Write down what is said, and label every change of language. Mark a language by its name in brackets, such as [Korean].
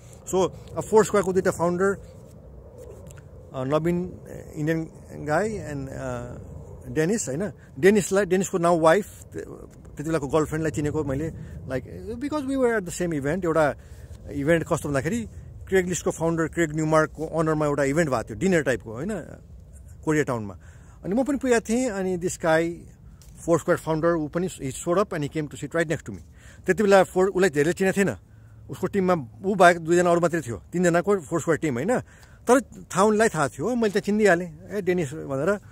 [Nepali] So फोर्सक्वायरको दुईवटा founder नवीन Indian गाई and Danish होइन, डेनिसको नाउ वाइफ, त्यति बेलाको गर्लफ्रेन्डलाई चिनेको मैले, [English] Like because we were at the same event. [Nepali] एउटा इभेन्ट कस्तो भन्दाखेरि क्रेग लिस्टको फाउन्डर क्रेग न्युमार्कको अनरमा एउटा इभेन्ट भएको थियो, डिनर टाइपको होइन, कोरिया टाउनमा। अनि म पनि पुगेको थिएँ। [English] अनि this guy Foursquare founder, [Nepali] ऊ पनि [English] Showed up and came to sit right next to me. [Nepali] त्यति बेला उसलाई धेरै चिनेको थिएन, उसको टिममा ऊ बाहेक दुईजना अरू मात्रै थियो, तिनजनाको फोर्सक्वायर टिम होइन। तर थाउनलाई थाहा थियो, मैले त चिनिदिइहालेँ डेनिस भनेर।